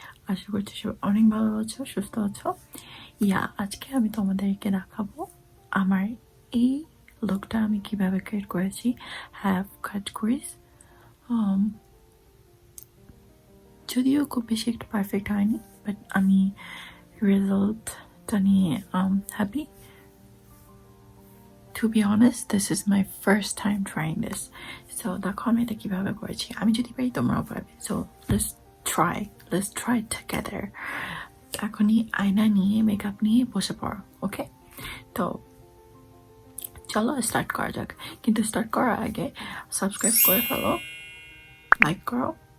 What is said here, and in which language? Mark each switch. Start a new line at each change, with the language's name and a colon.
Bangla: আশা করছি সবাই অনেক ভালো আছো, সুস্থ আছো। আজকে আমি তোমাদেরকে দেখাবো আমার এই লুকটা আমি কিভাবে ক্রিয়েট করেছি। Have cut crease. যদিও খুব বেশি একটা পারফেক্ট হয়নি, বাট আমি রেজাল্টটা নিয়ে happy.
English: To be honest, this is my first time trying this.
Bangla: So দেখো আমি এটা কিভাবে করেছি। আমি যদি পারি তোমরাও পারবে।
English: So let's try together.
Bangla: এখনই আয়না নিয়ে মেকআপ নিয়ে বসে পড়ো, ওকে? তো চলো স্টার্ট করা যাক। কিন্তু স্টার্ট করার আগে সাবস্ক্রাইব করে ফেলো, লাইক করো।